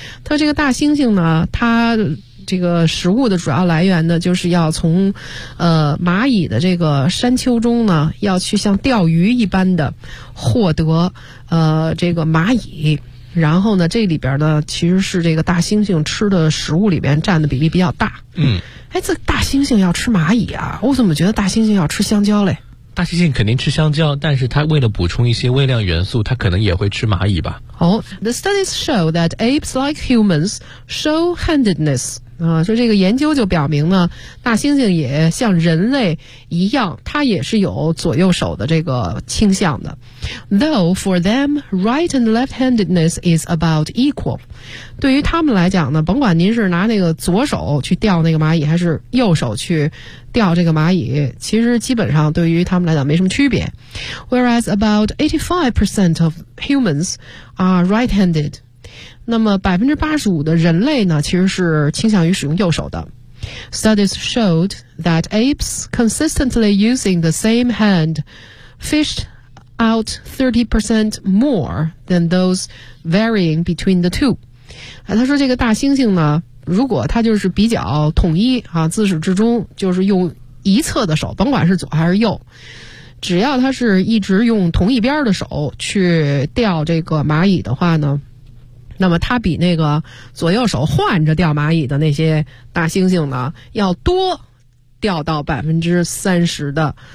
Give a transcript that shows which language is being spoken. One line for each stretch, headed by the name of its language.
Chinese: 它这个大猩猩呢，它这个食物的主要来源呢，就是要从蚂蚁的这个山丘中呢，要去像钓鱼一般的获得这个蚂蚁。然后呢，这里边呢，其实是这个大猩猩吃的食物里边占的比例比较大。嗯，哎，这大猩猩要吃蚂蚁啊？我怎么觉得大猩猩要吃香蕉嘞？大猩猩肯定吃香蕉，但是它为了补充一些微量元素，它可能也会吃蚂蚁吧。
English: Oh, the studies show that apes like humans show handedness.
Chinese: 啊，说这个研究就表明呢，大猩猩也像人类一样，它也是有左右手的这个倾向的。
English: Though for them, right and left-handedness is about equal.
Chinese: 对于他们来讲呢，甭管您是拿那个左手去钓那个蚂蚁，还是右手去钓这个蚂蚁，其实基本上对于他们来讲没什么区别。
English: Whereas about 85% of humans are right-handed.
Chinese: 那么85%的人类呢，其实是倾向于使用右手的。
English: Studies showed that apes consistently using the same hand fished out 30% more than those varying between the two.
Chinese: 他说这个大猩猩呢如果他就是比较统一啊，自始至终就是用一侧的手，甭管是左还是右，只要他是一直用同一边的手去钓这个蚂蚁的话呢，那么他比那个左右手换着钓蚂蚁的那些大猩猩呢，要多钓到30%的。